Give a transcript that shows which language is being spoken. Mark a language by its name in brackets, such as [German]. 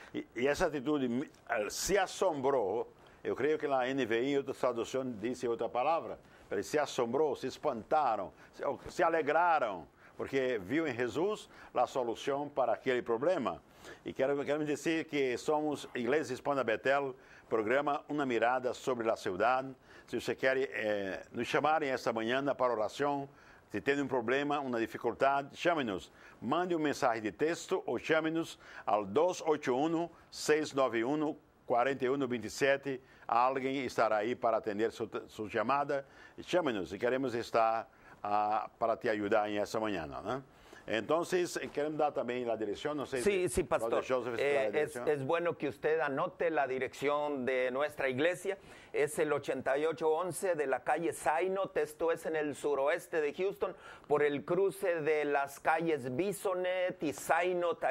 [Spanish] Y esa actitud se asombró, yo creo que la NVI, otra traducción, dice otra palabra, pero se asombró, se espantaron, se alegraron, porque viu en Jesús la solución para aquel problema. Y quero decir que somos Iglesia Hispana Betel, programa Una Mirada sobre la Ciudad. Si usted quiere [Portuguese] nos chamar esta mañana para oración, se tem problema, uma dificuldade, chame-nos. Mande mensagem de texto ou chame-nos ao 281-691-4127. Alguém estará aí para atender sua chamada. Chame-nos e queremos estar para te ajudar em essa manhã, né? [Spanish] Entonces, queremos dar también la dirección, no sé. Sí, pastor. Es bueno que usted anote la dirección de nuestra iglesia. Es el 8811 de la calle Sainot, esto es en el suroeste de Houston, por el cruce de las calles Bisonet y Sainot.